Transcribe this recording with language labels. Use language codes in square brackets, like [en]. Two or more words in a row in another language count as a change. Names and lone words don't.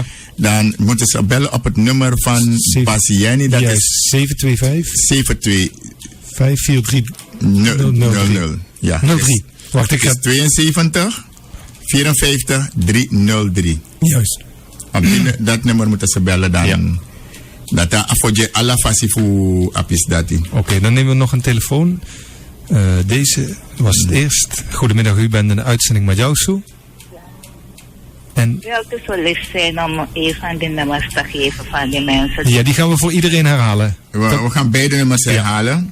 [nl] Dan moeten ze bellen op het nummer van Pasieni. Dat is 725 543 00. Ja. 03. Wacht, ik ga... 72 54 303. Juist. Op dat nummer moeten ze bellen dan. Ja. Dat afvoje alla fasifu apis dati. Oké, dan nemen we nog een telefoon. Deze was het eerst. Goedemiddag, u bent in de uitzending met Jousu. En... Ja, het is wel lief zijn om een van die nummers te geven van die mensen. Ja, die gaan we voor iedereen herhalen. We gaan beide nummers herhalen.